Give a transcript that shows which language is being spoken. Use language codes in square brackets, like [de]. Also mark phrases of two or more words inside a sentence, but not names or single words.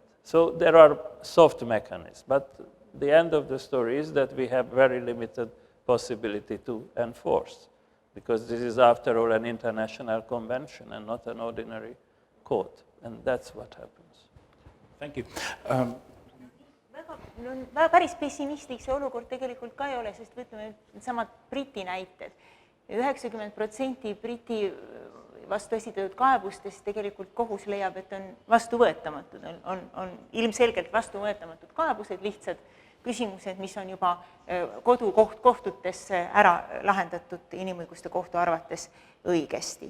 [en] So there are soft mechanisms, but the end of the story is that we have very limited possibility to enforce, because this is, after all, an international convention and not an ordinary court, and that's what happens. Thank you. [et] Päris pessimistlik see olukord tegelikult ka ei ole, sest võtame needsamad Briti näited. 90% Briti vastu esitatud kaebustest tegelikult kohus leiab, et on vastuvõetamatud, on ilmselgelt vastuvõetamatud kaebused, lihtsad küsimused, mis on juba kohtutes ära lahendatud inimõiguste kohtu arvates õigesti.